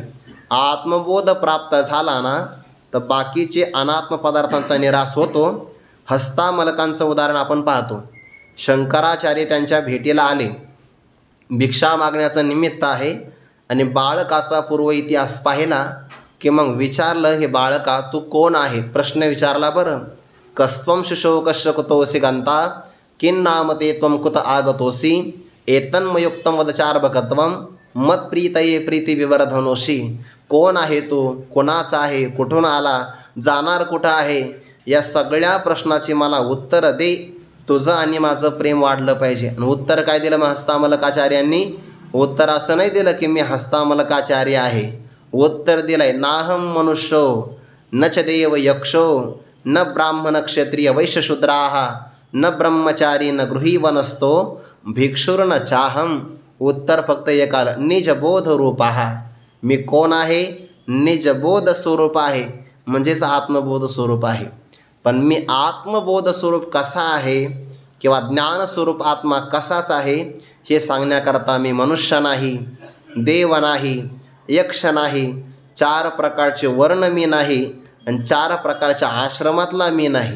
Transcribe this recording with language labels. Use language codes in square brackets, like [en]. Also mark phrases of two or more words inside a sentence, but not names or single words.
[mr] आत्मबोध प्राप्त झाला ना तर बाकीचे अनात्म पदार्थांचा निराश होतो. हस्तामलकांचं उदाहरण आपण पाहतो. शंकराचार्य त्यांच्या भेटीला आले, भिक्षा मागण्याचं निमित्त आहे, आणि बाळकाचा पूर्व इतिहास पाहिला की मग विचारलं, हे बाळका तू कोण आहे, प्रश्न विचारला बरं. [sa] कस्त्वं शिशो कस्य कुतोऽसि गंता किं नाम ते त्वं कुत आगतोऽसि एतन्मयुक्तं वदचार्भकत्वं मत्प्रीतये प्रीतिविवर्धनोषि. [mr] कोण आहे तू, कोणाचा आहे, कुठून आला, जाणार कुठं आहे, या सगळ्या प्रश्नाची मला उत्तर दे. तुझं आणि माझं प्रेम वाढलं पाहिजे. आणि उत्तर काय दिलं मग हस्तामलकाचार्यांनी? उत्तर असं नाही दिलं की मी हस्तामलकाचार्य आहे. उत्तर दिलंय, [sa] नाहम मनुष्यो न च देव यक्षो न ब्राह्मण क्षत्रिय वैश्यशूद्राः न ब्रह्मचारी न गृही वनस्तो भिक्षुर्न चाहम. [mr] उत्तर फक्त एक आलं, [sa] निजबोध रूपाः. [mr] मी कोण आहे? निजबोध स्वरूप आहे, म्हणजेच आत्मबोध स्वरूप आहे. पण मी आत्मबोध स्वरूप कसा आहे किंवा ज्ञानस्वरूप आत्मा कसाच आहे हे सांगण्याकरता मी मनुष्य नाही, देव नाही, यक्ष नाही, 4 प्रकारचे वर्ण मी नाही, आणि 4 प्रकारच्या आश्रमातला मी नाही.